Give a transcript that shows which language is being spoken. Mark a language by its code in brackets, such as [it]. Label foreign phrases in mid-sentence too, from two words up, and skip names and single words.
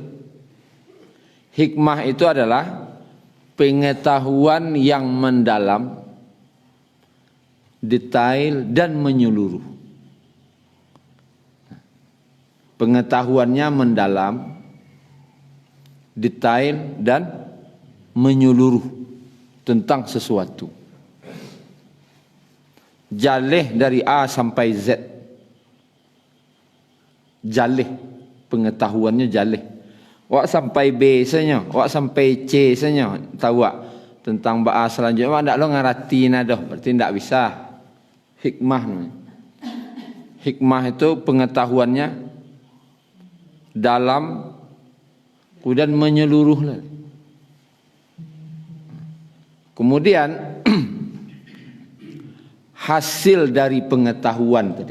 [id] Hikmah itu adalah pengetahuan yang mendalam, detail dan menyeluruh. Pengetahuannya mendalam, detail dan menyeluruh tentang sesuatu. [min] Jaleh dari A sampai Z. Jaleh, pengetahuannya jaleh. Wak sampai B saja, wak sampai C saja tahu wak tentang bahasa selanjutnya. Wak ndak lo ngarati nadoh, berarti ndak bisa. [id] Hikmah namanya. Hikmah itu pengetahuannya dalam kemudian menyeluruh. Kemudian hasil dari pengetahuan tadi.